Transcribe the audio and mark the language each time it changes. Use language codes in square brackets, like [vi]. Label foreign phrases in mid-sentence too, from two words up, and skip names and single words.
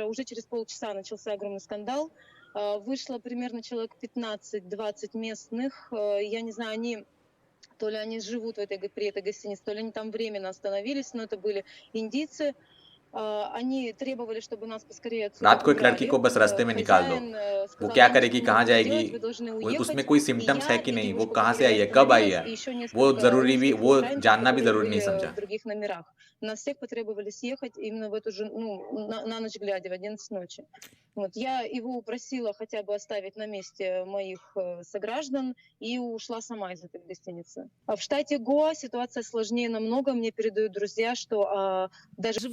[ru] Уже через полчаса начался огромный скандал. Вышло примерно человек 15-20 местных. Я не знаю, они то ли они живут при этой гостинице, то ли они там временно остановились, но это были индийцы. Они требовали, чтобы нас поскорее отсюда [hi] रात को एक लड़की [ru] убрали. [hi] को बस रास्ते में निकाल दो. [ru] Хозяин [hi] वो [ru] сказал, [hi] क्या [ru] я [hi] करेगी, [ru] ничего не [hi] कहाँ [ru] могу [hi] जाएगी, [ru] сделать, вы должны уехать. [hi] उसमें कोई [ru] И [hi] सिम्टम्स [ru] я, [hi] है कि [ru] и [hi] नहीं, वो [ru] девушка, [hi] कहाँ [ru] у [hi] से [ru] которой [hi] आई [ru] я [hi] है, कब आई [ru] остановилась, [hi] है, [ru] и еще [hi] वो [ru] несколько [hi] ज़रूरी भी, [ru] русских [hi] वो [ru] охранников, [hi] जानना भी [ru] которые [hi] ज़रूरी नहीं [ru] были [hi] समझा. [ru] в других номерах. Нас всех потребовали съехать именно в эту же, на ночь глядя, в 11 ночи. Вот, я его упросила хотя бы оставить на месте моих сограждан и ушла сама из этой гостиницы. А в штате Гоа ситуация сложнее намного. Мне передают друзья, что даже...